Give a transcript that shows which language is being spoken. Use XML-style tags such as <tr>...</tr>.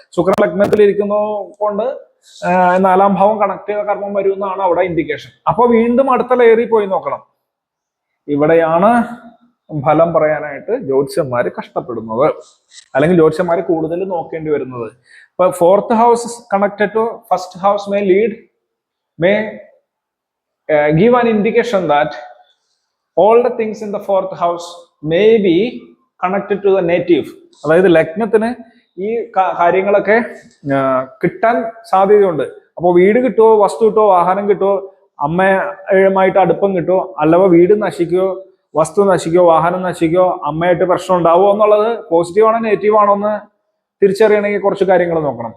<ml>ശുക്രൻ ലഗ്നത്തിൽ ഇരിക്കുന്ന കൊണ്ട് 4ാം ഭാവം കണക്ട് ചെയ്ത കർമ്മം വരും എന്നാണ് അവിടെ ഇൻഡിക്കേഷൻ. അപ്പൊ വീണ്ടും അടുത്ത ലെയറിൽ പോയി നോക്കണം. ഇവിടെയാണ് ഫലം പറയാനായിട്ട് ജ്യോതിഷന്മാര് കഷ്ടപ്പെടുന്നത്, അല്ലെങ്കിൽ ജ്യോതിഷന്മാര് കൂടുതൽ നോക്കേണ്ടി വരുന്നത്.</ml> <en>ഇപ്പൊ fourth house connected to first house may give an indication that all the things in the fourth house may be connected to the native.</en> <ml>അതായത് ലഗ്നത്തിന് ഈ കാര്യങ്ങളൊക്കെ കിട്ടാൻ സാധ്യതയുണ്ട്. അപ്പോൾ വീട് കിട്ടുമോ, വസ്തു കിട്ടുമോ, വാഹനം കിട്ടുമോ, അമ്മയുമായിട്ട് അടുപ്പം കിട്ടുമോ, അല്ലവ വീട് നശിക്കുകയോ വസ്തു നശിക്കോ വാഹനം നശിക്കോ അമ്മയായിട്ട് പ്രശ്നം ഉണ്ടാവുമോ എന്നുള്ളത് പോസിറ്റീവ് ആണോ നെഗറ്റീവ് ആണോ എന്ന് തിരിച്ചറിയണമെങ്കിൽ കുറച്ച് കാര്യങ്ങൾ നോക്കണം.</ml>